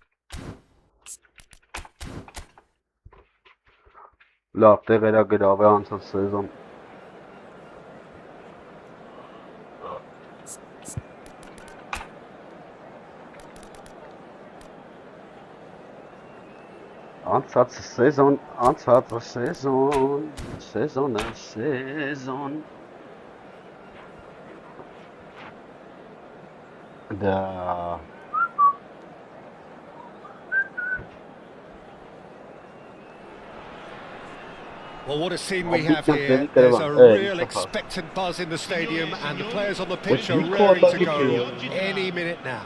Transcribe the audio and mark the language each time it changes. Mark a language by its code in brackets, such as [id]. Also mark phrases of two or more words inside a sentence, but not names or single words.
[hy] Լավ տեղերա գրավ է անցած սեզոն։ Անցած սեզոն։ Да. [en] Well, what a scene we have here. There's a real expectant buzz in the stadium and the players on the pitch are raring to go any minute now.